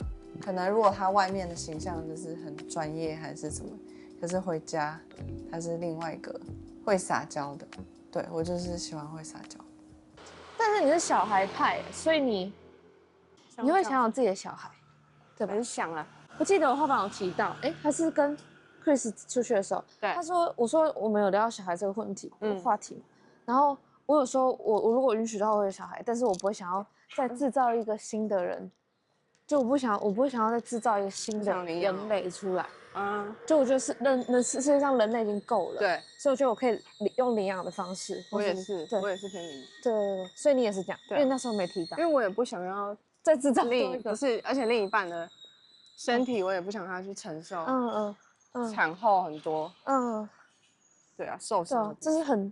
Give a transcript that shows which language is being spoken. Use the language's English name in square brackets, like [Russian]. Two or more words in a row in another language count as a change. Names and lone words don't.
[Chinese] 可能如果他外面的形象就是很專業還是什麼，可是回家他是另外一個會撒嬌的。對，我就是喜歡會撒嬌。但是你是小孩派，所以你會想有自己的小孩，对吧？很想啊。我記得我后面有提到，他是跟 Chris 出去的時候，對，我說我們有聊到小孩這個話題，然後我有說我如果允許的話我有小孩，但是我不會想要再制造一個新的人，就我不會想要再制造一個新的人類出來。就我覺得世界上人類已經夠了，對，所以我覺得我可以用領養的方式。我也是偏領。对，所以你也是這樣，因為那時候沒提到。因為我也不想要再制造另一個，不是，而且另一半的身體我也不想他去承受。產後很多。對啊，受傷。這是很。